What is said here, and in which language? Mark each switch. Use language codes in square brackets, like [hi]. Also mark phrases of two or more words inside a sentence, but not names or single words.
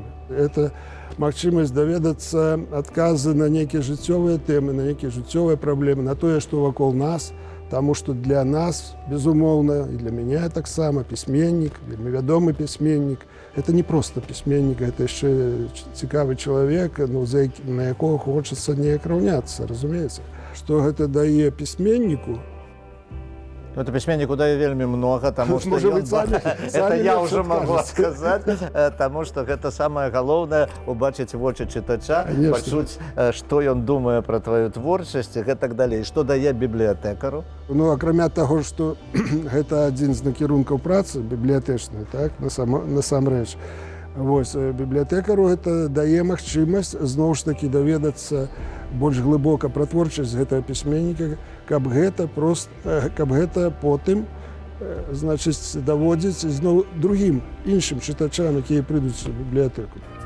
[be] Это магчымасць даведацца адказы на нейкія жыццёвыя тэмы, на нейкія жыццёвыя праблемы, на тое, што вакол нас, таму што для нас, безумоўна, і для мяне таксама пісьменнік, вельмі вядомы пісьменнік. Это не проста пісьменнік, гэта яшчэ цікавы чалавек, на якога хочацца неяк раўняцца, разумееце? Што гэта дае пісьменніку? [ru] Это письменнику дае вельмі много, тому что это я уже могу сказать, тому что это самое [be] галоўнае убачыць вочы чытача, пачуць, што ён думае пра твою творчасць і гэтак далей. Што дае бібліятэкару? Ну, акрамя таго, што гэта адзін з накірункаў працы бібліятэчнай, так, насамрэч. Вось, бібліятэкару гэта дае магчымасць зноў ж такі даведацца больш глыбока пра творчасць гэтага пісьменніка, каб гэта потым, значыць, даводзіць зноў другім, іншым чытачам, якія прыйдуць у бібліятэку.